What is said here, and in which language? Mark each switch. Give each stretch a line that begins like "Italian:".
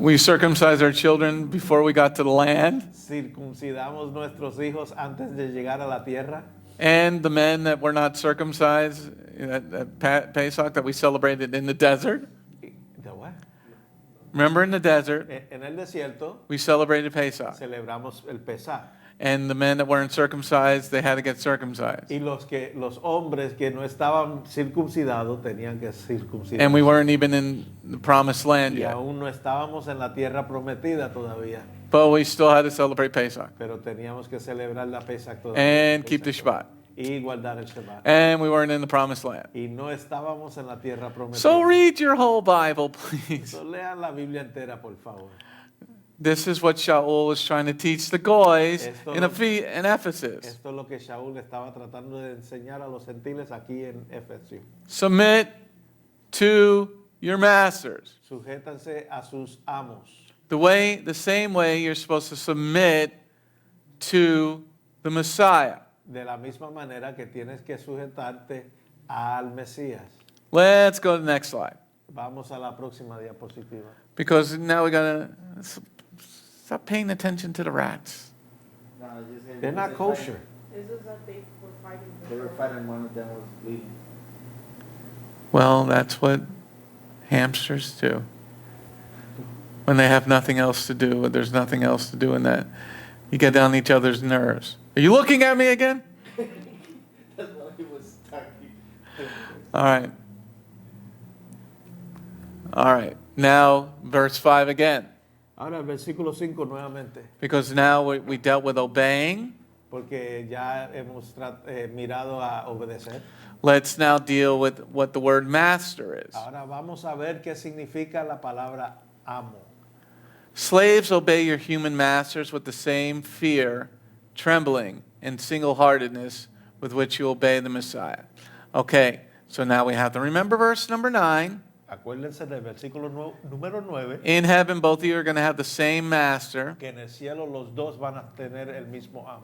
English: We circumcised our children before we got to the land.
Spanish: Circuncidamos nuestros hijos antes de llegar a la tierra.
English: And the men that were not circumcised at Pesach that we celebrated in the desert. ¿De what? Remember in the desert,
Spanish: En el desierto
English: we celebrated Pesach.
Spanish: celebramos el Pesach.
English: and the men that weren't circumcised, they had to get circumcised.
Spanish: Y los hombres que no estaban circuncidados tenían que circuncidar.
English: And we weren't even in the promised land
Spanish: Y
English: yet.
Spanish: aún no estábamos en la tierra prometida todavía,
English: But we still had to celebrate Pesach
Spanish: pero teníamos que celebrar la Pesach todavía.
English: and keep the Pesach. Shabbat.
Spanish: Y guardar el Shabbat.
English: And we weren't in the promised land.
Spanish: Y no estábamos en la tierra prometida.
English: So read your whole Bible, please.
Spanish: So, lean la Biblia entera, por favor.
English: This is what Shaul was trying to teach the Goys
Spanish: Esto
English: in
Spanish: lo-
English: in Ephesus.
Spanish: Esto es lo que Shaul estaba tratando de enseñar a los gentiles aquí en Efesios.
English: Submit to your masters.
Spanish: Sujétanse a sus amos.
English: The same way you're supposed to submit to the Messiah.
Spanish: De la misma manera que tienes que sujetarte al Mesías.
English: Let's go to the next slide.
Spanish: Vamos a la próxima diapositiva.
English: Because now we gotta stop paying attention to the rats. No, just had- They're not kosher. This is that they were fighting. They were fighting, one of them was bleeding. Well, that's what hamsters do. When they have nothing else to do, there's nothing else to do in that. You get on each other's nerves. Are you looking at me again? That's why he was talking. All right. All right. Now, verse 5 again.
Spanish: Ahora el versículo 5 nuevamente,
English: Because now we dealt with obeying.
Spanish: porque ya hemos mirado a obedecer.
English: Let's now deal with what the word master is.
Spanish: Ahora vamos a ver qué significa la palabra amo.
English: Slaves, obey your human masters with the same fear, trembling, and single-heartedness with which you obey the Messiah. Okay, so now we have to remember verse number 9.
Spanish: Acuérdense del versículo número 9,
English: In heaven, both of you are going to have the same master.
Spanish: que en el cielo los dos van a tener el mismo amo.